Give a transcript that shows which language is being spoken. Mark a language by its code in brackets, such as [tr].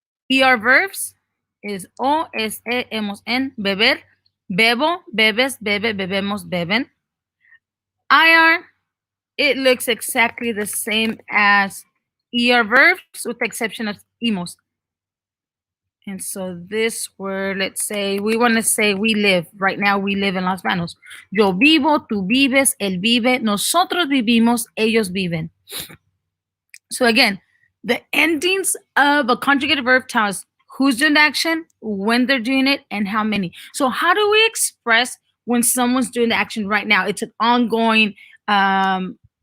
[en] ER verbs is o, es, e, hemos, en, beber, bebo, bebes, bebe, bebemos, beben. IR, it looks exactly the same as ER verbs with the exception of imos. And so this word, let's say, we want to say we live. Right now we live in Los Banos. [es] Yo vivo, tú vives, él vive, nosotros vivimos, ellos viven. [en] So again, the endings of a conjugated verb tell us who's doing the action, when they're doing it, and how many. So how do we express when someone's doing the action right now? It's an ongoing action.